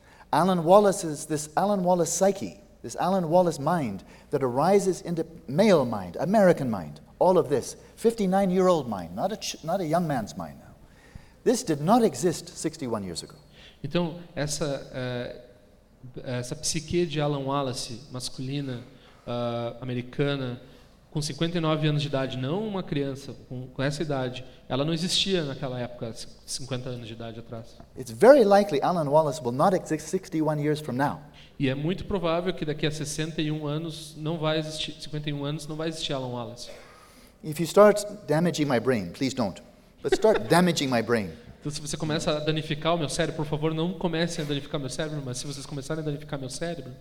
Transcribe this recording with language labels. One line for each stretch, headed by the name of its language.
English: Alan Wallace is this Alan Wallace psyche, this Alan Wallace mind that arises into male mind, American mind, all of this, 59-year-old mind, not a young man's mind now. This did not exist 61 years ago.
Portuguese: Então, essa psique de Alan Wallace, masculina, americana, com 59 anos de idade, não uma criança com essa idade, ela não existia naquela época, 50 anos de idade atrás.
English: It's very likely Alan Wallace will not exist 61 years from now.
Portuguese: E é muito provável que daqui a 51 anos não vai existir Alan Wallace.
English: If you start damaging my brain, please don't. But start damaging my brain.
Portuguese: Então, se você começa a danificar o meu cérebro, por favor, não comece a danificar meu cérebro, mas se vocês começarem a danificar meu cérebro,